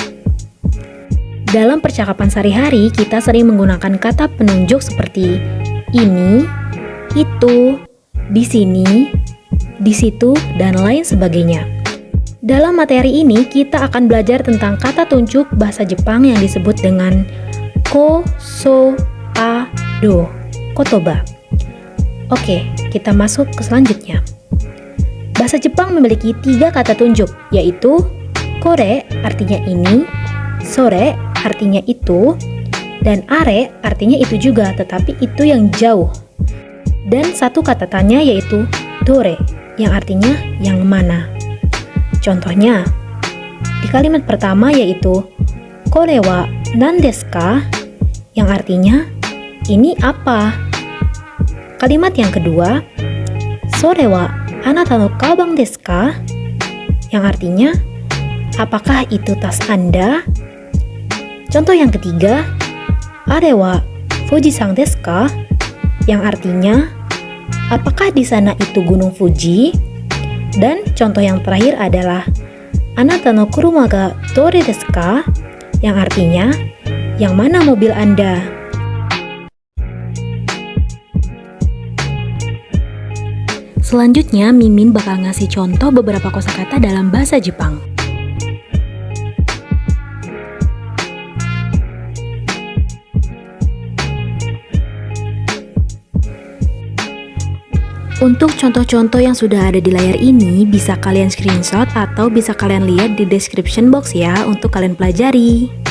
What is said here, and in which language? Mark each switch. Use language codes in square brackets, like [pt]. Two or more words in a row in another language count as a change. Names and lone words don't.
[id] Dalam percakapan sehari-hari, kita sering menggunakan kata penunjuk seperti ini, itu, di sini, di situ, dan lain sebagainya. Dalam materi ini, kita akan belajar tentang kata tunjuk bahasa Jepang yang disebut dengan [ja] こ、そ、あ、ど, [id] kotoba. Oke, kita masuk ke selanjutnya. Bahasa Jepang memiliki 3 kata tunjuk, yaitu kore artinya ini, sore artinya itu, dan are artinya itu juga, tetapi itu yang jauh. Dan satu kata tanya yaitu dore, yang artinya yang mana. Contohnya, di kalimat pertama yaitu [ja] これは何ですか, [id] yang artinya ini apa. Kalimat yang kedua, [ja] それはあなたのかばんですか, [id] yang artinya apakah itu tas Anda. Contoh yang ketiga, [ja] あれは富士山ですか, [id] yang artinya apakah di sana itu Gunung Fuji. Dan contoh yang terakhir adalah [ja] あなたの車がどれですか, [id] yang artinya yang mana mobil Anda. Selanjutnya Mimin bakal ngasih contoh beberapa kosakata dalam bahasa Jepang. Untuk contoh-contoh yang sudah ada di layar ini bisa kalian screenshot atau bisa kalian lihat di [en] description box [id] ya untuk kalian pelajari.